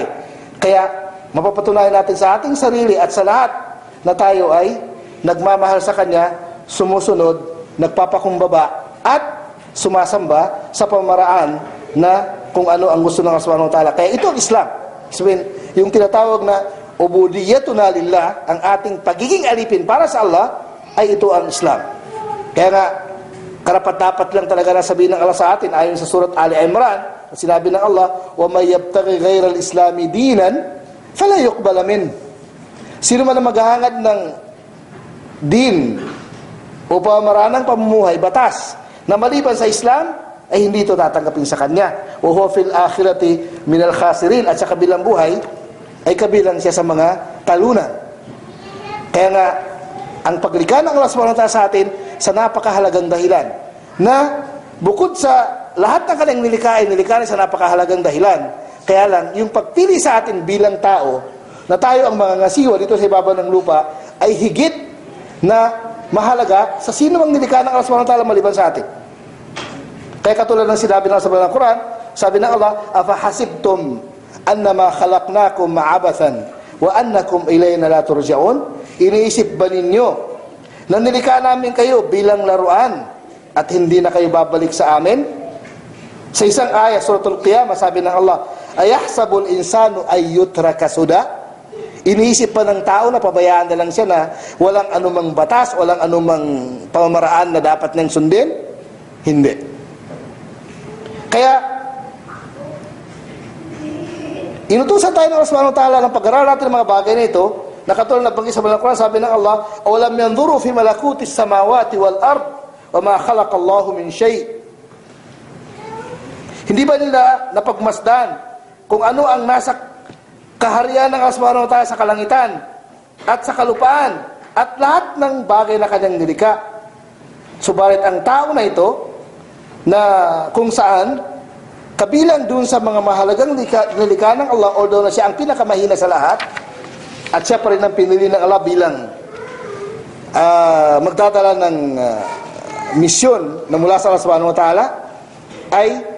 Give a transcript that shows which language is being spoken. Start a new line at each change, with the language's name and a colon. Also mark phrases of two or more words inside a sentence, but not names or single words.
Filipino: Kaya mapapatunayan natin sa ating sarili at sa lahat na tayo ay nagmamahal sa Kanya, sumusunod, nagpapakumbaba at sumasamba sa pamaraan na kung ano ang gusto ng Allah
Arabic: سبحانه وتعالى.
Filipino: Kaya ito ang Islam. Sabihin, yung tinatawag na
Arabic: عبوديتنا لله,
Filipino: ang ating pagiging alipin para sa Allah, ay ito ang Islam. Kaya nga, karapat-dapat lang talaga na sabihin ng Allah sa atin, ayon sa surat Ali Imran, sinabi ng Allah,
Arabic: وَمَنْ يَبْتَغِي غَيْرَ الْإِسْلَامِ دِينًا فَلَا يُقْبَلَ مِنْهُ.
Filipino: Sino man ang maghahangad ng din o pamamaraan ng pamumuhay, batas, na maliban sa Islam, ay hindi ito tatanggapin sa Kanya.
Arabic: وَهُوَ فِي الْآخِرَةِ مِنَ الْخَاسِرِينَ.
Filipino: At sa kabilang buhay, ay kabilang siya sa mga talunan. Kaya nga, ang paglikha ng Allah
Arabic: سبحانه وتعالى
Filipino: sa atin, sa napakahalagang dahilan, na bukod sa lahat ng kanyang nilikha sa napakahalagang dahilan. Kaya lang, yung pagpili sa atin bilang tao, na tayo ang mga ngasiwa dito sa ibabaw ng lupa, ay higit na mahalaga sa sino mang nilikha ng Allah
Arabic: سبحانه وتعالى
Filipino: maliban sa atin. Kaya katulad ng sinabi ng sa Quran, sabi ng Allah,
Arabic: أفحسبتم أنما خلقناكم عبثا وأنكم إلينا لا ترجعون.
Filipino: Iniisip ba ninyo na nilikha namin kayo bilang laruan at hindi na kayo babalik sa amin? Sa isang ayat, suratul Qiyamah, sabi ng Allah,
Arabic: أيحسب الإنسان أن يترك سدى.
Filipino: Iniisip pa ng tao na pabayaan na lang siya na walang anumang batas, walang anumang pamamaraan na dapat niyang sundin? Hindi. Kaya inutusan tayo ng Allah
Arabic: سبحانه وتعالى
Filipino: ng pag-aaral natin ng mga bagay na ito, na katulad na banggit sa Quran, sabi ng Allah,
Arabic: أولم ينظروا في ملكوت السماوات والأرض وما خلق الله من شيء'.
Filipino: Hindi ba nila napagmasdan kung ano ang nasa kaharian ng Allah
Arabic: سبحانه وتعالى
Filipino: sa kalangitan at sa kalupaan at lahat ng bagay na kanyang nilikha? Subalit ang tao na ito, na kung saan kabilang dun sa mga mahalagang nilikha ng Allah, although na siya ang pinakamahina sa lahat, at siya pa rin ang pinili ng Allah bilang magdadala ng misyon na mula sa Allah
Arabic: سبحانه وتعالى,
Filipino: ay